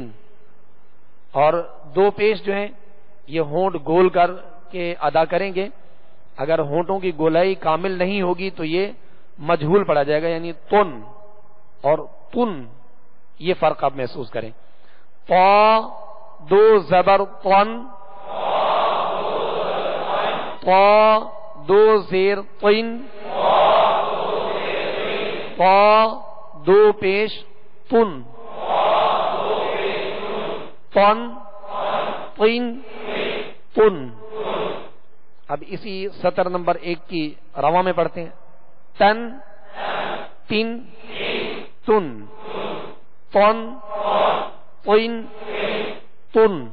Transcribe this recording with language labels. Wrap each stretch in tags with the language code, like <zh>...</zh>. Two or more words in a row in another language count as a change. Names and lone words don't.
<ur>اور دو پیش جو ہیں یہ ہونٹ گول کر کے ادا کریں گے. اگر ہونٹوں کی گولائی کامل نہیں ہوگی تو یہ مجہول پڑھا جائے گا، یعنی تن اور تن. یہ فرق آپ محسوس کریں. طا دو زبر طن، طا دو زیر طن، طا دو پیش تن،</ur> <ar>طن طن تن.</ar> <ur>اب اسی سطر نمبر 1 کی رواں میں پڑھتے ہیں.</ur> <ar>تن تن تن، طن طن تن.</ar>